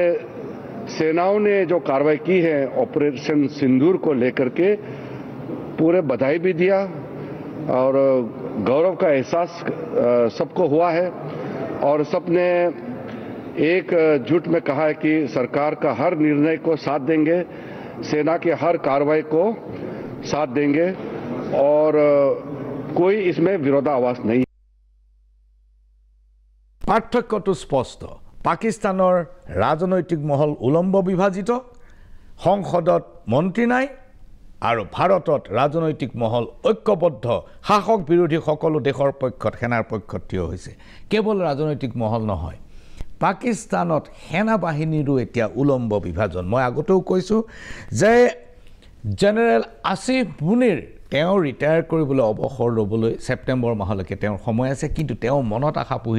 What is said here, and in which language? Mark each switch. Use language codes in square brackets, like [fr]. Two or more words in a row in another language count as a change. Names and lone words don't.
[hi] सेनाओं ने जो कार्रवाई की है ऑपरेशन सिंदूर को लेकर के पूरे बधाई भी दिया और गौरव का एहसास सबको हुआ है और सबने एक जुट में कहा है कि सरकार का हर निर्णय को साथ देंगे, सेना के हर कार्रवाई को साथ देंगे और कोई इसमें विरोधाभास नहीं। [as] পাৰ্থক্যটো স্পষ্ট পাকিস্তানৰ ৰাজনৈতিক মহল উলম্ব বিভাজিত সংসদত মন্ত্ৰী নাই আৰু ভাৰতত ৰাজনৈতিক মহল ঐক্যবদ্ধ শাসক বিৰোধী সকলো দেশৰ পক্ষত সেনাৰ পক্ষত থিয় হৈছে কেৱল ৰাজনৈতিক মহল নহয় পাকিস্তানত সেনা বাহিনীৰো এতিয়া উলম্ব বিভাজন মই আগতেও কৈছো যে জেনেৰেল আসিফ মুনিৰ তেওঁ ৰিটায়াৰ কৰিবলৈ অৱসৰ ল'বলৈ সেপ্টেম্বৰ মাহলৈকে তেওঁৰ সময় আছে কিন্তু তেওঁ মনত আশা পুহি